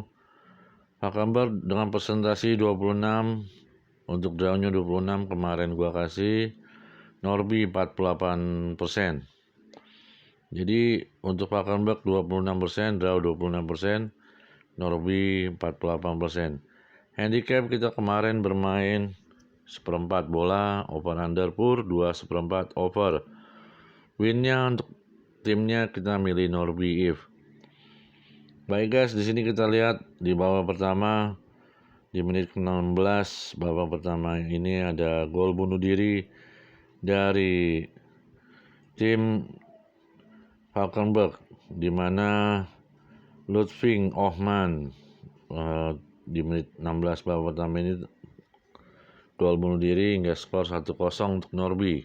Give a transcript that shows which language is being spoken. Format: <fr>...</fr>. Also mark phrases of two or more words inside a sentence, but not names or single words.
<id>Valkenburg dengan presentasi 26, untuk drawnya 26 kemarin gua kasih. Norrby 48%. Jadi untuk Valkenburg 26%, draw 26%, Norrby 48%. Handicap kita kemarin bermain seperempat bola,</id> <en>over under pur 2/4 over.</en> <id>Winnya untuk timnya kita milih Norrby IF. Baik guys, di sini kita lihat di babak pertama di menit ke-16 babak pertama ini ada gol bunuh diri dari tim Valkenburg, di mana Ludwig Ohman di menit 16 babak pertama ini gol bunuh diri hingga skor 1-0 untuk Norrby.</id>